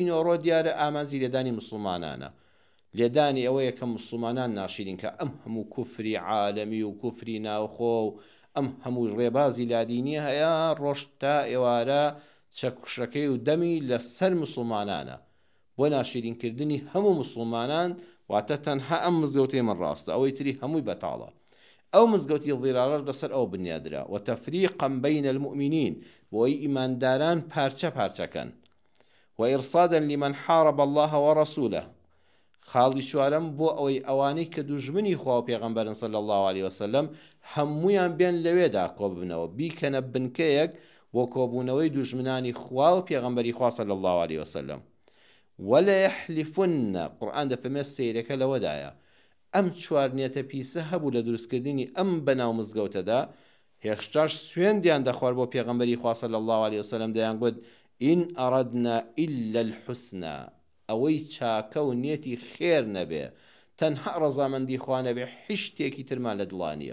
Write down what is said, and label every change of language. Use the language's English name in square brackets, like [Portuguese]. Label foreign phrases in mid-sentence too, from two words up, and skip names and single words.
[Central Kurdish] نۆڕۆ دیارە ئامانجی لێدانی مسلمانانە، لێدانی ئەوەیە کە مسلمانان ناشرین کە ئەم هەموو کوفری عالەمی و کوفری ناوخۆ و ئەم هەموو ڕێبازی لادینی هەیە ڕۆژ تا ئێوارە چەکشەکەی و دەمی لەسەر مسلمانانە بۆ ناشرینکردنی هەموو مسلمانان، واتە تەنها ئەم مزگەوتەی من ڕاستە، ئەوەی تری هەمووی بەتاڵە. ئەو مزگەوتی ضیرارەش لەسەر ئەو بنیادرا [Arabic] وتەفریقا بین المؤمنین، [Central Kurdish] بۆی ئیمانداران پارچە پارچەکەن. [Arabic] وإرصادا لمن حارب الله ورسوله، [Central Kurdish] خاڵی چوارەم بۆ ئەوەی ئەوانەی کە دوژمنی خوا و پێغەمبەرن [Arabic] صلی الله عليه وسلم [Central Kurdish] هەموویان بێن لەوێدا کۆ ببنەوە، بیکەنە بنکەیەک بۆ کۆبوونەوەی دوژمنانی خوا و پێغەمبەری خوا [Arabic] صلی الله عليه وسلم. ولا يحلفن، [Central Kurdish] قورئان دەفەرمێت سەیرەکە لەوەدایە ئەم چوار نیەتە پیسە هەبوو لە دروستکردنی ئەم بەناو مزگەوتەدا، هێشتاش سوێندیان دەخوارد بۆ پێغەمبەری خوا [Arabic] صلی الله عليه وسلم، [Central Kurdish] دەیان گوت [Arabic] ئین ئەڕەدنا ئیلا الحوسنە، [Central Kurdish] ئەوەی چاکە و نیەتی خێر نەبێ، تەنها ڕەزامەندی خوا نەبێ، هیچ شتێکی ترمان لە دڵانیە.